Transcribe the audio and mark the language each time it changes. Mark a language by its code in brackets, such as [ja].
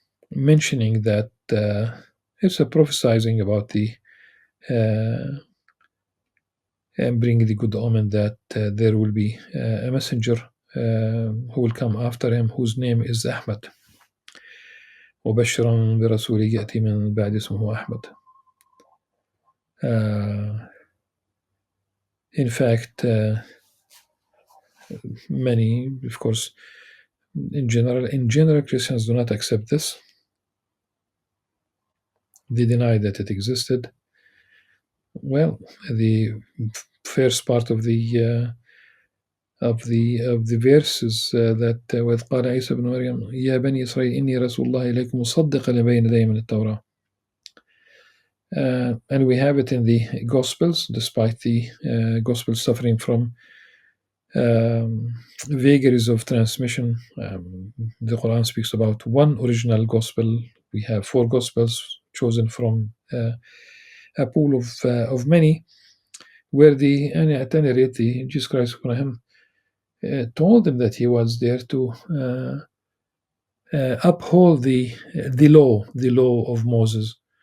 [en] Mentioning that it's a prophesying about the and bring the good omen that there will be a messenger who will come after him, whose name is Ahmad. [ar] وبشرا برسول يأتي من بعد اسمه أحمد. [en] In fact, many, of course, in general, Christians do not accept this. They deny that it existed. Well, the first part of the verse is that [ar] وإذ قال عيسى بن مريم يا بني إسرائيل إني رسول الله إليكم مصدقا لما بين يدي من التوراة. [en] And we have it in the Gospels, despite the Gospels suffering from vagaries of transmission. The Quran speaks about one original Gospel. We have 4 Gospels chosen from a pool of many, where at any rate, Jesus Christ told him that he was there to uphold the law of Moses.